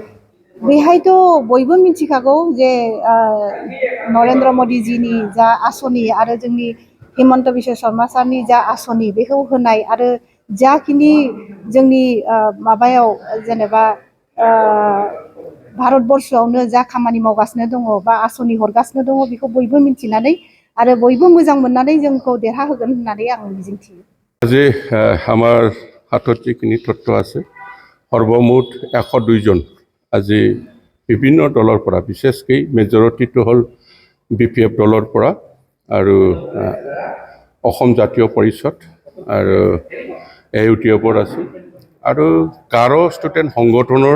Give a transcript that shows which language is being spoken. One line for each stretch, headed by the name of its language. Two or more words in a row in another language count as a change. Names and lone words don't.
Bodo: बेहायथ' बयबो मिथिखागौ जे नरेन्द्र मदिजीनि जा आसनि आरो जोंनि हिमन्त बिश्व शर्मा सारनि जा आसनि बेखौ होनाय आरो जाखिनि जोंनि माबायाव जेनेबा भारतबर्षआवनो जा खामानि मावगासिनो दङ बा आसनि हरगासिनो दङ बेखौ बयबो मिथिनानै आरो बयबो मोजां मोननानै जोंखौ देरहाहोगोन होननानै आं मिजिंथियो।
Assamese: আজি আমাৰ হাতত যিখিনি তথ্য আছে সৰ্বমুঠ 102 জন আজি বিভিন্ন দলৰ পৰা, বিশেষকৈ মেজৰিটিটো হ'ল BPF দলৰ পৰা আৰু অসম জাতীয় পৰিষদ আৰু AUTFৰ আছে আৰু গাৰো ষ্টুডেণ্ট সংগঠনৰ